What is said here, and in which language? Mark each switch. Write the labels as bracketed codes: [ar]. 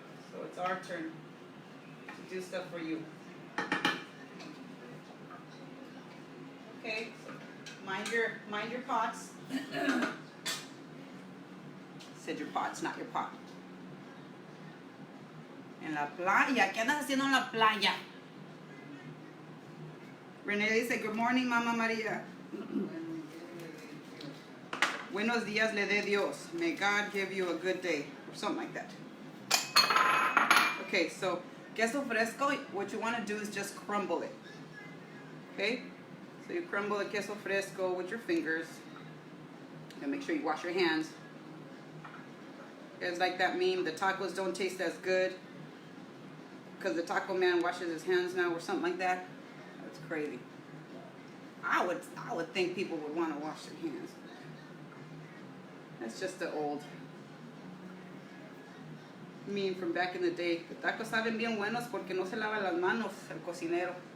[en] So it's our turn to do stuff for you. Okay, so mind your pots. Said your pots, not your pot. [es] En la playa. ¿Qué andas haciendo en la playa? [en] Renee [es] dice, [en] good morning, Mama Maria. [es] Buenos días le dé Dios. [en] May God give you a good day. Or something like that. Okay, so queso fresco, what you want to do is just crumble it. Okay? So you crumble the queso fresco with your fingers. And make sure you wash your hands. It's like that meme, the tacos don't taste as good because the taco man washes his hands now or something like that. That's crazy. I would think people would want to wash their hands. That's just the old meme from back in the day. [es] The tacos saben bien buenos porque no se lava las manos el cocinero.